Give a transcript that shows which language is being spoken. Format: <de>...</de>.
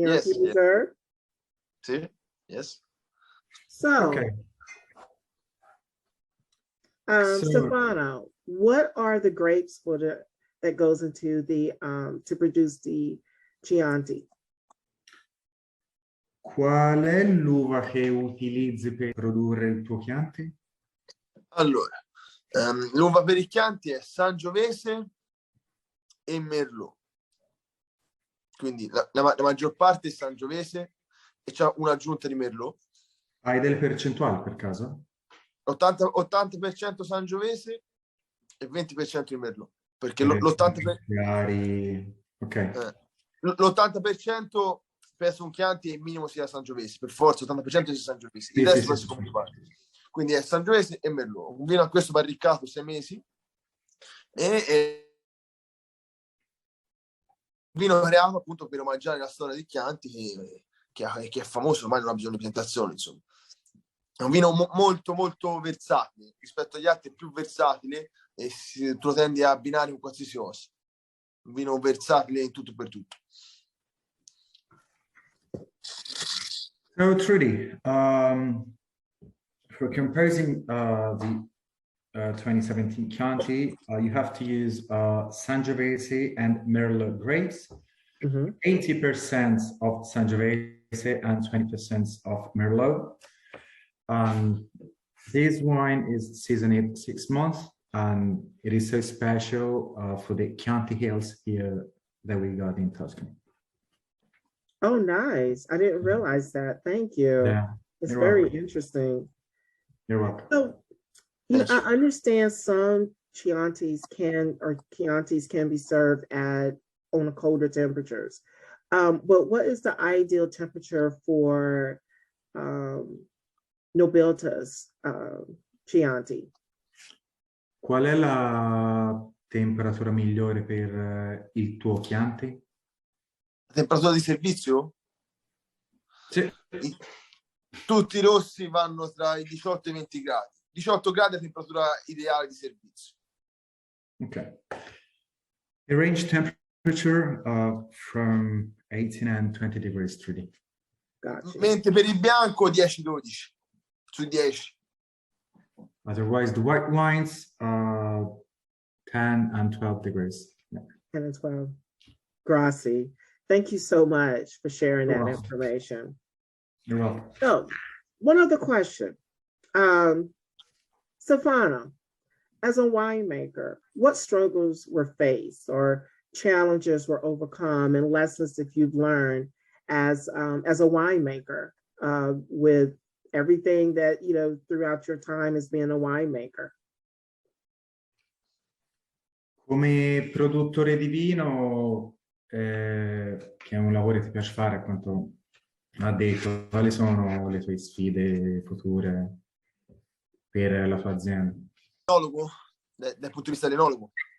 <en>Yes. Reserve. Sì, yes. So, Okay. So, Stefano, what are the grapes that goes into the to produce the Chianti?</en> <it>qual è l'uva che utilizzi per produrre il tuo Chianti? Allora, l'uva per i Chianti è Sangiovese e Merlot. Quindi la maggior parte è Sangiovese e c'è un'aggiunta di Merlot. Hai delle percentuali per caso? 80% Sangiovese e 20% di Merlot. Perché l'80% penso un Chianti e il minimo sia Sangiovese, per forza 80% sia Sangiovese, il resto penso come parte. Quindi è Sangiovese e Merlot, un vino a questo barricato 6 mesi e vino creato appunto per omaggiare la storia di Chianti che è famoso, ormai non ha bisogno di presentazioni, insomma. È un vino molto molto versatile, rispetto agli altri è più versatile e tu lo tendi a abbinare con qualsiasi cosa. Un vino versatile in tutto per tutto.</it> <en>So Trudy, for composing the 2017 Chianti, you have to use Sangiovese and Merlot grapes, 80% of Sangiovese and 20% of Merlot. This wine is seasoned 6 months, and it is so special for the Chianti Hills here that we got in Tuscany. Oh, nice. I didn't realize that. Thank you. Yeah, it's very interesting. You're welcome. So, I understand some Chiantis can be served on a colder temperatures. But what is the ideal temperature for Nobilta's Chianti?</en> <it>Qual è la temperatura migliore per il tuo Chianti? La temperatura di servizio? Sì. Tutti i rossi vanno tra i 18 e i 20 gradi. 18 gradi è la temperatura ideale di servizio.</it> <en>Okay. The range temperature from 18 and 20 degrees, Trudy. Gotcha.</en> <it>Mentre per il bianco 10-12 su 10.</it> <en>Otherwise, the white wines 10 and 12 degrees. Yeah. 10 and 12. Grassi. Thank you so much for sharing You're that welcome. information. You're welcome. So, one other question. Stefano, as a winemaker, what struggles were faced or challenges were overcome and lessons that you've learned as a winemaker with everything that, throughout your time as being a winemaker?</en> <it>Come produttore di vino, che è un lavoro che ti piace fare, a quanto ha detto, quali sono le tue sfide future per la tua azienda? Enologo? Dal punto di vista dell'enologo?</it>